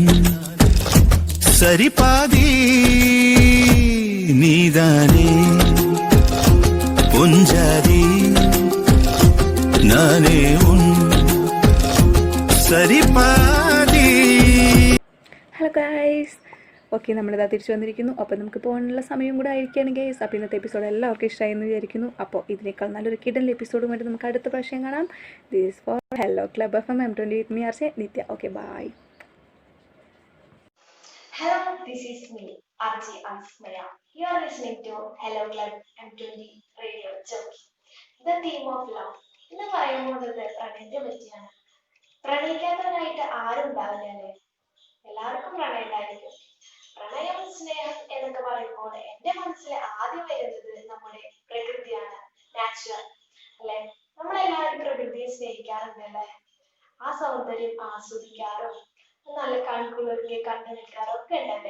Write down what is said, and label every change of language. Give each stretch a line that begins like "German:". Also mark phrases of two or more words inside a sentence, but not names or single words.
Tamil: சரிபாதி, நீதானே பொஞ்சாதி நானே உன் சரிபாதி.
English: hello guys.
Malayalam: ഓക്കെ, നമ്മളിതാ തിരിച്ചു വന്നിരിക്കുന്നു. അപ്പോൾ നമുക്ക് പോകാനുള്ള സമയം കൂടെ ആയിരിക്കുകയാണ് ഗൈസ്. അപ്പോൾ ഇന്നത്തെ എപ്പിസോഡ് എല്ലാവർക്കും ഇഷ്ടമായി എന്ന് വിചാരിക്കുന്നു. അപ്പോൾ ഇതിനേക്കാൾ നല്ലൊരു കിടൽ എപ്പിസോഡുമായിട്ട് നമുക്ക് അടുത്ത പ്രാവശ്യം കാണാം.
English: this for Hello Club FM M20 with me RJ Nithya. okay, ബൈ. Hello, this is me, RJ Ansmaya. You are listening to Hello Club M20 Radio Jockey. The theme of love.
Malayalam: ഇന്ന് പറയാൻ പോകുന്നത് പ്രണയത്തെ പറ്റിയാണ്. പ്രണയിക്കാത്തവരായിട്ട് ആരും ഉണ്ടാവില്ല അല്ലേ? എല്ലാവർക്കും പ്രണയം ഉണ്ടായിരിക്കും. പ്രണയം, സ്നേഹം എന്നൊക്കെ പറയുമ്പോൾ എന്റെ മനസ്സിൽ ആദ്യം വരുന്നത് നമ്മുടെ പ്രകൃതിയാണ്, നാച്ചുറൽ അല്ലെ? നമ്മളെല്ലാവരും പ്രകൃതിയെ സ്നേഹിക്കാറുണ്ടല്ലേ? ആ സൗന്ദര്യം ആസ്വദിക്കാറും നല്ല കൺകുളിർക്കെ കണ്ടു നിൽക്കാറും ഒക്കെ ഉണ്ടല്ലേ?